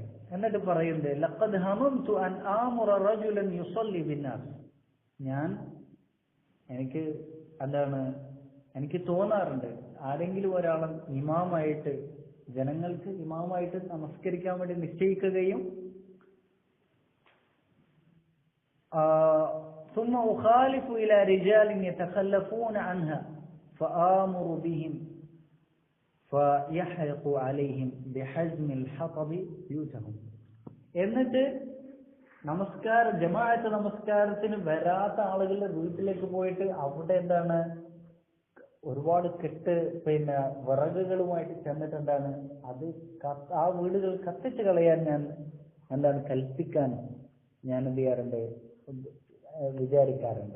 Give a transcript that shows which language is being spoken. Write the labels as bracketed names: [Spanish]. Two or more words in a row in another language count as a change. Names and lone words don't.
[Malayalam] എന്നിട്ട് പറയുന്നത്, [Arabic] لقد هممت أن آمر رجلا يصلي بالناس, [Malayalam] എനിക്ക് എന്താണ്, എനിക്ക് തോന്നാറുണ്ട് ആരെങ്കിലും ഒരാളും ഇമാമായിട്ട്, ജനങ്ങൾക്ക് ഇമാമായിട്ട് നമസ്കരിക്കാൻ വേണ്ടി നിശ്ചയിക്കുകയും [Arabic] ثم أخالف إلى رجال يتخلفون عنها فآمر بهم فيحرق عليهم بحزم الحطب بيوتهم. [Malayalam] എന്നിട്ട് ജമാഅത്ത് നമസ്കാരത്തിന് വരാത്ത ആളുകളുടെ വീട്ടിലേക്ക് പോയിട്ട് അവിടെ എന്താണ്, ഒരുപാട് പിന്നെ വിറകുകളുമായിട്ട് ചെന്നിട്ട് എന്താണ്, അത് ആ വീടുകൾ കത്തിച്ച് കളയാൻ ഞാൻ എന്താണ് കൽപ്പിക്കാൻ ഞാൻ എന്ത് ചെയ്യാറുണ്ട്, വിചാരിക്കാറുണ്ട്.